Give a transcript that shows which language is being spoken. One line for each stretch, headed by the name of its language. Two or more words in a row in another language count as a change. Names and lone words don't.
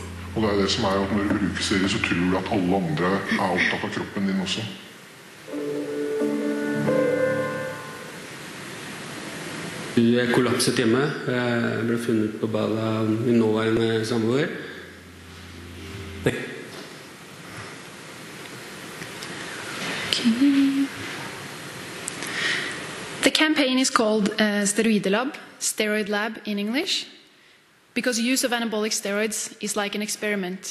Norwegian: Og det det som at når du bruker steroider, så tror du at alle andre opptatt av kroppen din også. Jeg kollapset hjemme. Jeg ble funnet på badet av min nåværende samboer.
English: The campaign is called Steroid Lab in English, because use of anabolic steroids is like an experiment.